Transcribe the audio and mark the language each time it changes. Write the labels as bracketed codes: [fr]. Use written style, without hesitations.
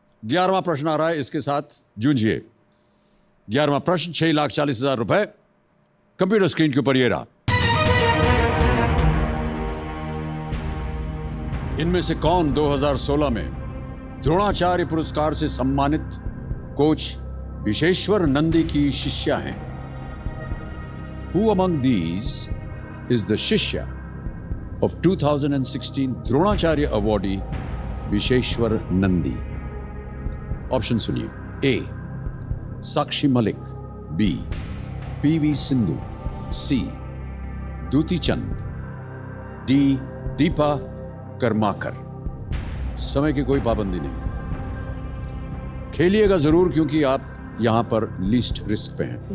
[hi] 11वां प्रश्न आ रहा है, इसके साथ जूझिए। 11वां प्रश्न, 6,40,000 रुपए कंप्यूटर स्क्रीन के ऊपर ये रहा। इनमें से कौन 2016 में द्रोणाचार्य पुरस्कार से सम्मानित कोच विशेश्वर नंदी की शिष्या हैं? [en] Who among these is the Shishya of 2016 Dronacharya awardee Bisheshwar Nandi? [hi] Option सुनिए। ए साक्षी मलिक, बी पीवी सिंधु, सी दूती चंद, डी दीपा कर्माकर। समय की कोई पाबंदी नहीं, खेलिएगा जरूर क्योंकि आप यहां पर लीस्ट रिस्क पे हैं।